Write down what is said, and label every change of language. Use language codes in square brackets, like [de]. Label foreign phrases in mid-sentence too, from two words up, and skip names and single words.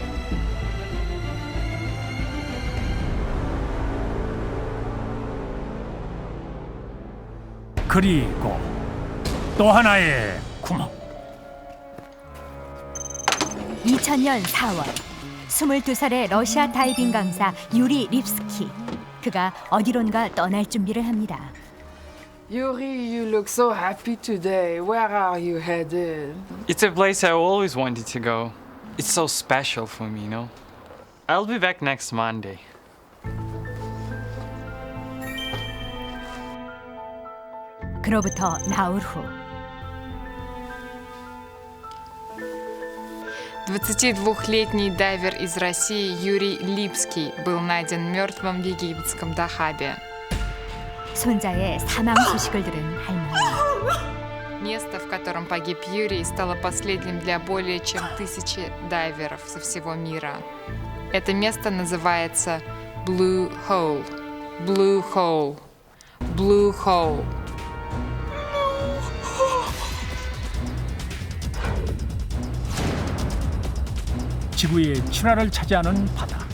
[ko] 그리고 또 하나의 구멍. 2000년 4월 22살의 러시아 다이빙 강사 유리 립스키. 그가 어디론가 떠날 준비를 합니다. [en] Yuri, you look so happy today. Where are you headed? It's a place I always wanted to go. It's so special for me, you know? I'll be back next Monday. [ko] 그로부터 나흘 후 [ru] 22-летний дайвер из России Юрий Липский был найден мертвым в египетском Дахабе. [ko] 손자의 사망 소식을 들은 할머니. [ru] Место, в котором погиб Юрий, стало последним для более чем 1000 дайверов со всего мира. Это место называется Blue Hole. Blue Hole. Blue Hole. [ko] 지구의 친화를 차지하는 바다.